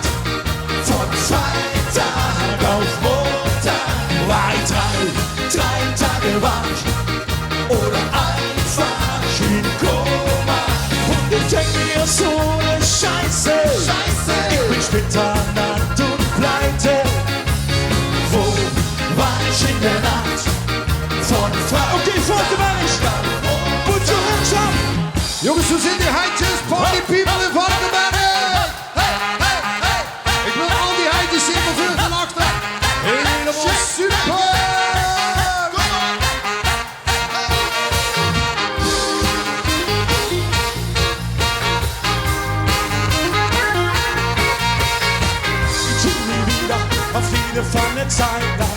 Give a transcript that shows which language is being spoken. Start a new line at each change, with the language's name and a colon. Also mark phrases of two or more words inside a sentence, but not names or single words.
German: Von Freitag auf Montag war ich drei Tage wach oder einfach in Koma. Und ich denk mir so eine Scheiße. Ich bin splitternackt und pleite. Wo war ich in der Nacht? Von Freitag. Okay, folge mal nicht.
English: Put your hands up.
Dutch: Jongens, we zijn die heidjes,
English: party people
Dutch: in Varkenberg. Ik wil al die heidjes zien van voor van achter. Helemaal super.
German: Auf jeden Fall eine Zeit lang.